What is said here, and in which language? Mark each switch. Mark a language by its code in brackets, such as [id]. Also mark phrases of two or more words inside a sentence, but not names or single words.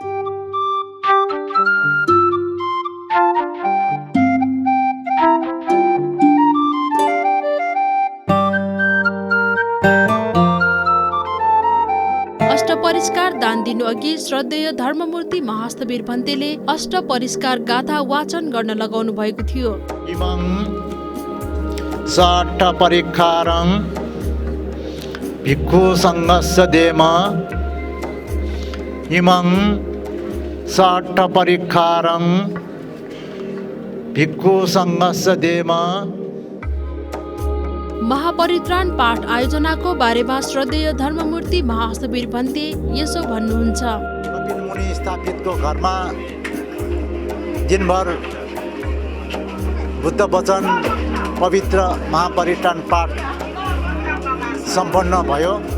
[ne] अष्टपरिष्कार दान दिनु अघि श्रद्धेय धर्ममूर्ति महास्थवीर भन्तेले अष्टपरिष्कार गाथा वाचन गर्न लगाउनु भएको थियो। [pi] साट्टपरिक्कारं भिक्षु संघस्य देम इमं साट्टपरिक्कारं भिक्षु संघस्य देम। [ne] महापरित्राण पाठ आयोजनाको बारेमा श्रद्धेय धर्ममूर्ति महास्थवीर भन्ते यसो भन्नुहुन्छ। कपिल मुनि स्थापितको घरमा दिनभर बुद्ध वचन पवित्र महापरित्राण पाठ सम्पन्न भयो।